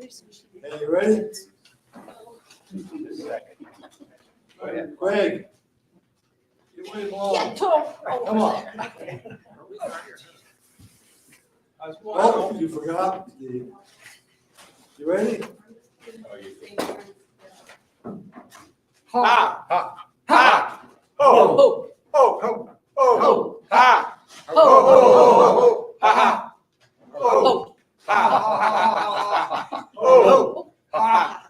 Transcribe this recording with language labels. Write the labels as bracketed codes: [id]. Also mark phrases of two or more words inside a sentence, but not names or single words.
[en] Hey, you ready? Greg. You wait long. Come on. Oh, you forgot. You ready? Ha, ha, ha, ho, ho, ho, ho, ha, ho, ho, ho, ha, ha, ho, ha, ho, ha.